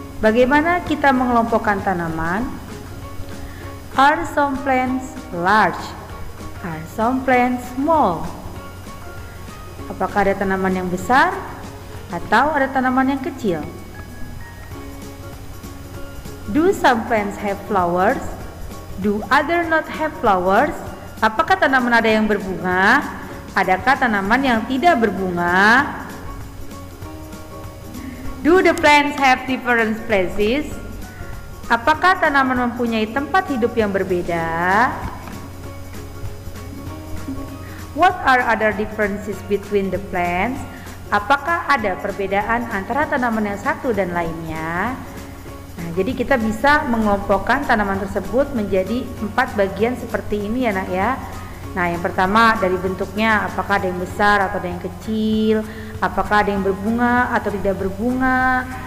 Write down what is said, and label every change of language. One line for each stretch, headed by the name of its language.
Indonesian: Bagaimana kita mengelompokkan tanaman?
English: Are some plants large? Are some plants small?
Indonesian: Apakah ada tanaman yang besar atau ada tanaman yang kecil?
English: Do some plants have flowers? Do other not have flowers?
Indonesian: Apakah tanaman ada yang berbunga? Adakah tanaman yang tidak berbunga?
English: Do the plants have different places?
Indonesian: Apakah tanaman mempunyai tempat hidup yang berbeda?
English: What are other differences between the plants?
Indonesian: Apakah ada perbedaan antara tanaman yang satu dan lainnya? Nah, jadi kita bisa mengelompokkan tanaman tersebut menjadi 4 bagian seperti ini ya nak ya. Nah, yang pertama dari bentuknya, apakah ada yang besar atau ada yang kecil, apakah ada yang berbunga atau tidak berbunga.